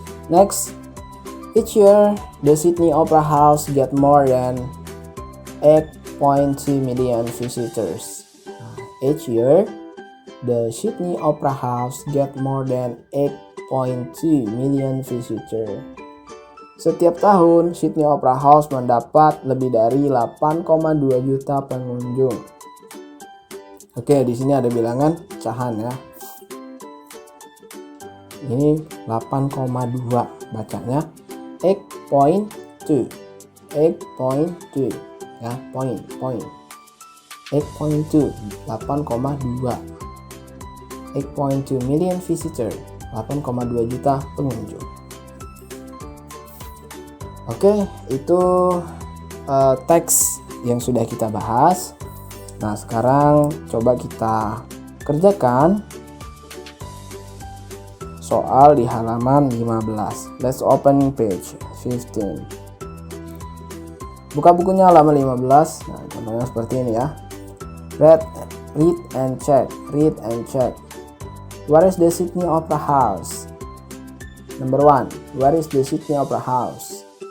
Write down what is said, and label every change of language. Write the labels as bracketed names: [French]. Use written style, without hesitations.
[English] Next, each year the Sydney Opera House get more than 8.2 million visitors. Each year the Sydney Opera House get more than 8.2 million visitors. [Indonesian] Setiap tahun, Sydney Opera House mendapat lebih dari 8,2 juta pengunjung. Oke, di sini ada bilangan pecahan ya. Ini 8,2, bacanya 8.2. [English] 8.2 ya, point. 8.2, 8,2. 8.2 million visitor, [Indonesian] 8,2 juta pengunjung. Oke, itu teks yang sudah kita bahas. Nah, sekarang coba kita kerjakan soal di halaman 15. [English] Let's open page 15. [Indonesian] Buka bukunya halaman 15. Nah, contohnya seperti ini ya. [English] Read and check. Read and check. Where is the Sydney Opera House? Number 1. Where is the Sydney Opera House?